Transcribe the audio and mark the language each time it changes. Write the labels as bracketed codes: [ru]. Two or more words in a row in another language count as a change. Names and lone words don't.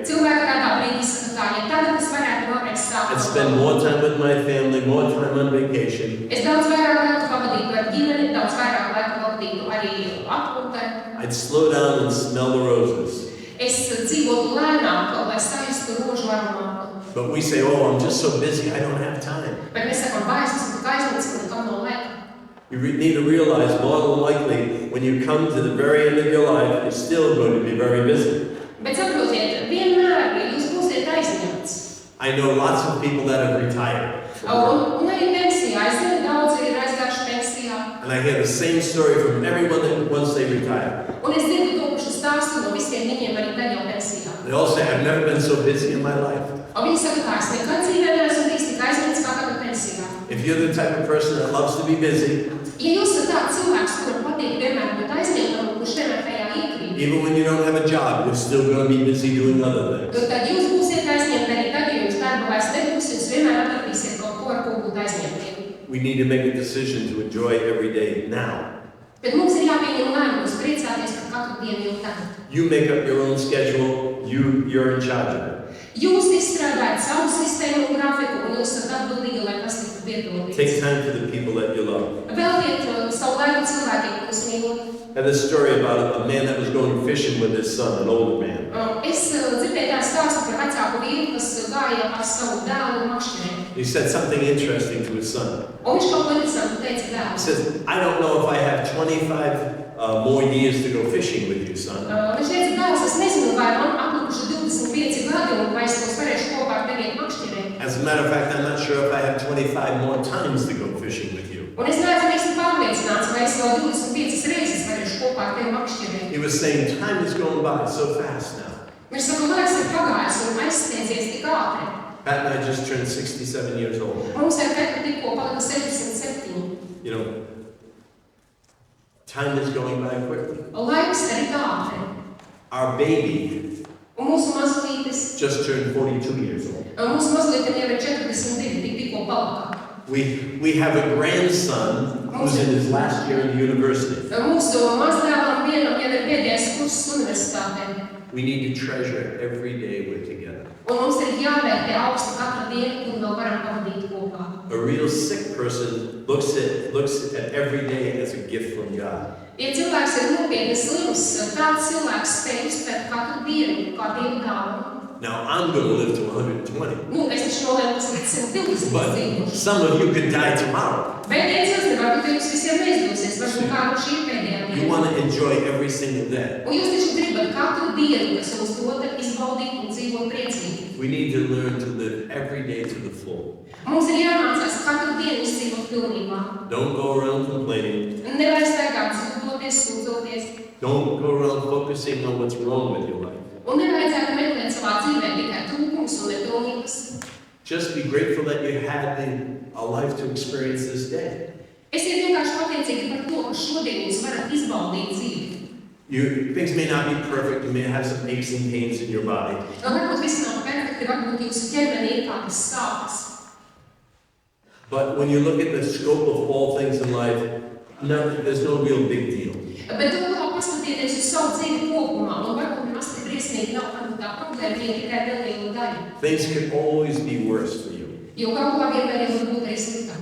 [lv] Cilvēki kādā brīdī saka tā, ja tagad es varētu vēlreiz [en] I'd [lv] strādāt. [en] spend more time with my family, more time on vacation. [lv] Es daudz vairāk laiku pavadītu ar ģimeni, daudz vairāk laiku pavadītu arī atpūtē. [en] I'd slow down and smell the roses. [lv] Es es dzīvotu lēnāk, lai saistu rožu aromātu. [en] But we say, oh, I'm just so busy, I don't have time. [lv] Bet mēs sakām, vai es esmu tik aizņemts, ka nekam nav laika. [en] You need to realize more than likely when you come to the very end of your life, you're still going to be very busy. [lv] Bet saprotiet, vienmēr, ja jūs būsiet aizņemts. [en] I know lots of people that have retired. [lv] Un arī pensijā. Es zinu, daudz ir aizgājuši pensijā. [en] And I hear the same story from everyone that once they retire. [lv] Un es dzirdu to pašu stāstu no visiem viņiem arī tad jau pensijā. [en] They all say, I've never been so busy in my life. [lv] Un viņi saka, kā es nekad dzīvē neesmu bijis tik aizņemts kā tagad pensijā. [en] If you're the type of person that loves to be busy, [lv] Ja jūs esat tāds cilvēks, kuram patīk vienmēr būt aizņemtam un kurš vienmēr tajā iekrīt, [en] even when you don't have a job, you're still going to be busy doing other things. [lv] tad jūs būsiet aizņemti arī tad, ja jums darba vairs nebūs, jūs vienmēr atradīsiet kaut ko, ar ko būt aizņemtiem. [en] We need to make a decision to enjoy every day now. [lv] Bet mums ir jāpieņem lēmums priecāties par katru dienu jau tagad. [en] You make up your own schedule, you're in charge of it. [lv] Jūs izstrādājat savu sistēmu un grafiku, un jūs esat atbildīgi, lai tas tiktu piepildīts. [en] Take time for the people that you love. [lv] Veltiet savu laiku cilvēkiem, kurus mīlat. [en] I had a story about a man that was going fishing with his son, an older man. [lv] Es dzirdēju tādu stāstu par vecāku vīru, kas gāja ar savu dēlu makšķerē. [en] He said something interesting to his son. [lv] Un viņš kaut ko interesantu teica [en] He [lv] dēlu. [en] says, I don't know if I have 25 more years to go fishing with you, son. [lv] Viņš teica, dēls, es nezinu, vai man atlikuši 25 gadi, un vai es tos varēšu kopā ar tevi iet makšķerē. [en] As a matter of fact, I'm not sure if I have 25 more times to go fishing with you. [lv] Un es neesmu īsti pārliecināts, vai es vēl 25 reizes varēšu kopā ar tevi makšķerē. [en] He was saying, time is going by so fast now. [lv] Viņš saka, laiks ir pagājis un aizstiedzies tik ātri. [en] Pat and I just turned 67 years old. [lv] Mums ar Petu tikko palika 67. [en] You know, time is going by quickly. [lv] Laiks ir ātri. [en] Our baby [lv] Un mūsu mazlītes, [en] just turned 42 years old. [lv] mūsu mazlītiem jau ir 42, tikko palika. [en] We have a grandson who's in his last year in the university. [lv] Mūsu mazdēlam vienam jau ir pēdējais kurs universitātē. [en] We need to treasure every day we're together. [lv] Un mums ir jāvērtē augstu katru dienu, kur vēl varam pavadīt kopā. [en] A real sick person looks at every day as a gift from God. [lv] Ja cilvēks ir nopietni slims, tāds cilvēks spēj uztvert katru dienu kā Dieva dāvanu. [en] Now, I'm going to live to 120. [lv] Es taču nolēmu, ka līdz 120 [en] But [lv] dzīvošu. [en] some of you could die tomorrow. [lv] Bet viens varbūt jums visiem neizdosies, varbūt kādu šī pēdējā [en] You [lv] diena. [en] want to enjoy every single day. [lv] Un jūs taču gribat katru dienu, kas jums dota, izbaudīt un dzīvot priecīgi. [en] We need to learn to live every day to the full. [lv] Mums ir jāmācās katru dienu izdzīvot pilnībā. [en] Don't go around complaining. [lv] Nevajag staigāt sūdzoties, sūdzoties. [en] Don't go around focusing on what's wrong with your life. [lv] Un nevajadzētu meklēt savā dzīvē tikai trūkums un nepilnības. [en] Just be grateful that you had a life to experience this day. [lv] Esiet vienkārši pateicīgi par to, ka šodien jūs varat izbaudīt dzīvi. [en] Things may not be perfect. You may have some aches and pains in your body. [lv] Varbūt viss nav perfekti, varbūt jūsu ķermenī ir kādas sāpes. [en] But when you look at the scope of all things in life, there's no real big deal. [lv] Bet tu vēl paskatieties uz savu dzīvi kopumā, un varbūt nemaz tik briesmīgi nav, varbūt tā problēma ir tikai neliela daļa. [en] Things could always be worse for you. [lv] Jo kaut kā vienmēr var būt arī sliktāk.